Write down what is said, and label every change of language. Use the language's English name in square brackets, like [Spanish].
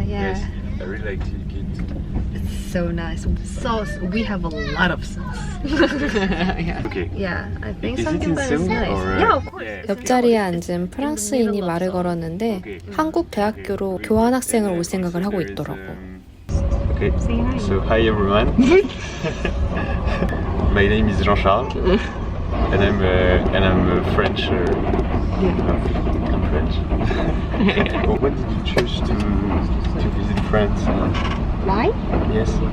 [English] Yes, I really like to eat it. It's so nice. Sauce, we have a lot of sauce. yeah. Okay. Yeah, I think Is it something in that is Seoul nice. or, Yeah, of course. yeah. [Korean] 옆자리에 앉은 프랑스인이 말을 걸었는데 한국 대학교로 교환학생을 올 생각을 하고 있더라고. [English] Okay. Say hi. So hi everyone. My name is Jean-Charles, and I'm French. I'm French. When did you choose to visit France? Why? Yes.